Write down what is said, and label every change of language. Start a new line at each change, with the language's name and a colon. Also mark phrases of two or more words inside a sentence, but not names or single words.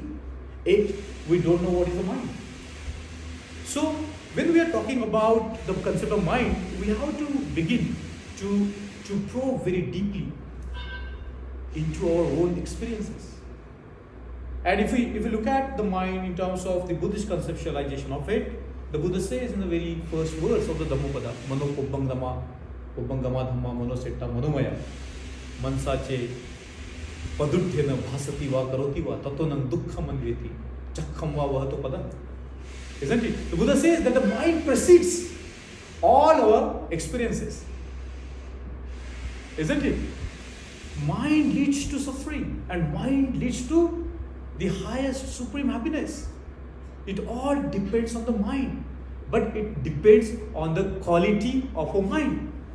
English: We don't know what is the mind. So when we are talking about the concept of mind, we have to begin to probe very deeply into our own experiences. And if we look at the mind in terms of the Buddhist conceptualization of it, the Buddha says in the very first verse of the Dhammapada,
Pali: Mano Pubbangama Dhamma Manosetta Manomaya Mansache Padutthena Bhasati Va Karoti Va Tatonang Dukkha Manveti Chakham Va Vahato Padam.
English: Isn't it? The Buddha says that the mind precedes all our experiences. Isn't it? Mind leads to suffering and mind leads to the highest supreme happiness. It all depends on the mind, but it depends on the quality of our mind.